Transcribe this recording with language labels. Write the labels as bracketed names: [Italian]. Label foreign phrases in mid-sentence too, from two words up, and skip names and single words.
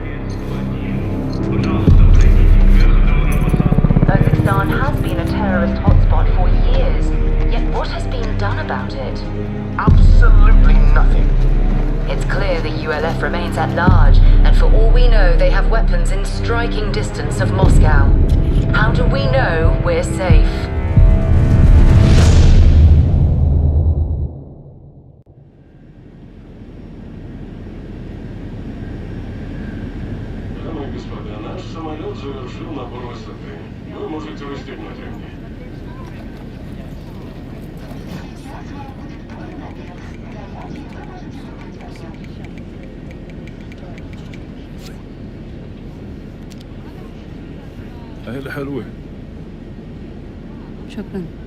[English] Kazakhstan has been a terrorist hotspot for years, yet what has been done about it? Absolutely nothing. It's clear the ULF remains at large, and for all we know, they have weapons in striking distance of Moscow. How do we know we're safe? [Russian] Дамы и господа, наш самолет завершил набор высоты. Вы можете расстегнуть ремни. [Arabic] هلا حلوة. شكرا.